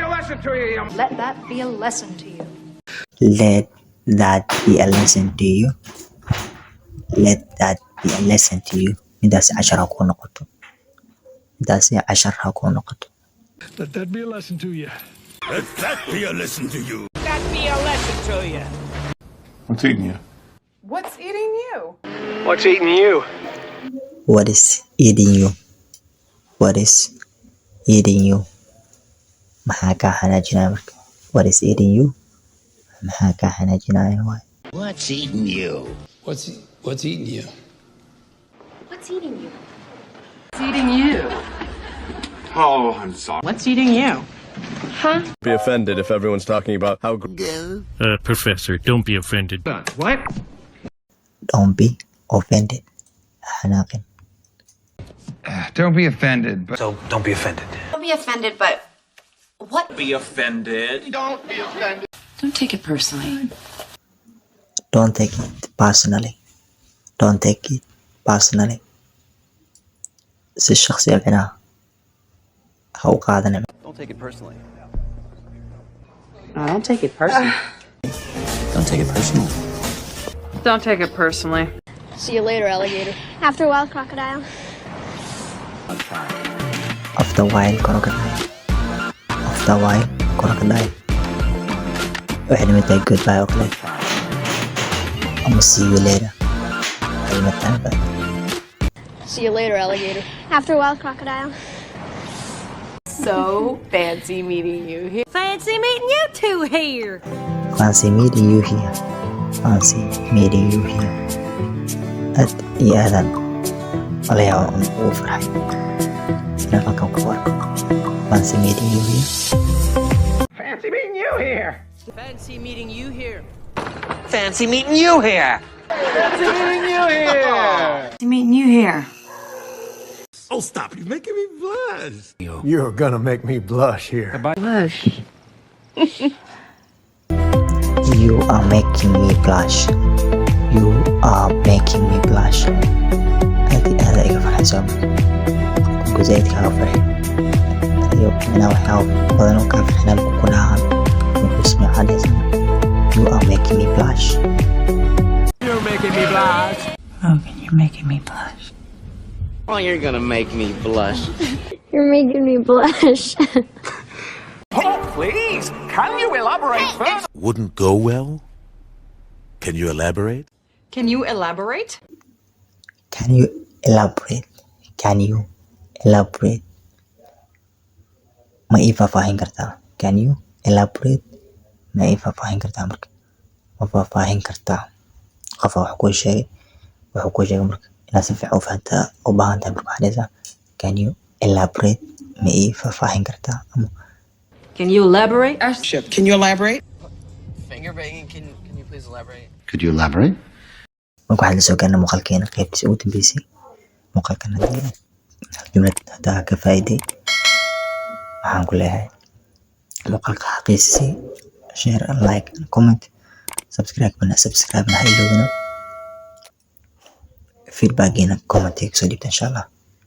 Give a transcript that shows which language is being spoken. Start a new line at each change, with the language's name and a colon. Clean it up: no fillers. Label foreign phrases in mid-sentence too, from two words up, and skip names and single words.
English: Let that be a lesson to you. Let that be a lesson to you. Let that be a lesson to you.
Somali: midaasi cashar ha kuu noqoto. midaasi cashar ha kuu noqoto.
English: Let that be a lesson to you. Let that be a lesson to you. That be a lesson to you. What's eating you? What's eating you? What's eating you? What is eating you? What is eating you?
Somali: maxaa kaa xanaajinaya marka?
English: What is eating you?
Somali: maxaa kaa xanaajinaya waay?
English: What's eating you? What's eating you? What's eating you? What's eating you? Oh, I'm sorry. What's eating you? Huh? Be offended if everyone's talking about how Professor, don't be offended. What? Don't be offended. xanaaqin. Don't be offended, but So don't be offended. Don't be offended, but what? Be offended. Don't be offended. Don't take it personally. Don't take it personally. Don't take it personally.
Somali: si shakhsi ah micnaha ha u qaadanin.
English: Don't take it personally. No, don't take it personally. Don't take it personally. Don't take it personally. See you later, alligator. After a while, crocodile. After a while crocodile. After a while crocodile.
Somali: waxay nimid tahay goodbye oo kale.
English: ama see you later.
Somali: waxay nimid tahay bye.
English: See you later, alligator. After a while, crocodile. So fancy meeting you here. Fancy meeting you two here. Fancy meeting you here. Fancy meeting you here.
Somali: aad iyo aadan wala yaabo ugu farxay inaan halkan ku arko.
English: Fancy meeting you here. Fancy meeting you here. Fancy meeting you here. Fancy meeting you here. Fancy meeting you here. Oh, stop. You're making me blush. you're gonna make me blush here. Blush. You are making me blush. You are making me blush.
Somali: aad iyo aad iga farxaysaa marka zaid kaaga farxay iyo inaa waxyaabo badan oo kaa farxinaa ku dhahaan wuxuu ismicaaleysa.
English: You are making me blush. You're making me blush. Logan, you're making me blush. Oh, you're gonna make me blush. You're making me blush. Oh, please. Can you elaborate further? Wouldn't go well? Can you elaborate? Can you elaborate? Can you elaborate? Can you elaborate?
Somali: ma ii faahfaahin kartaa?
English: Can you elaborate?
Somali: ma ii faahfaahin kartaa marka? ma faahfaahin kartaa? qof wax kuu sheegay marka inaad si fiican u fahantaa u baahan tahay marka waxaad dhahaysaa
English: can you elaborate?
Somali: ma ii faahfaahin kartaa? ama
English: Can you elaborate? Can you elaborate? Finger banging. Can you please elaborate? Could you elaborate?
Somali: marka waxaan la soo gaarnay muuqaalkeena qaybtiisa ugu dambeysay. muuqaalkan haddii jumlad haddaa ka faa'iiday waxaan ku leeyahay muuqaalka xaqiisii
English: share like comment subscribe
Somali: na ha iloobina feedbackina comment kusoo dhiibta
Arabic: insha allah.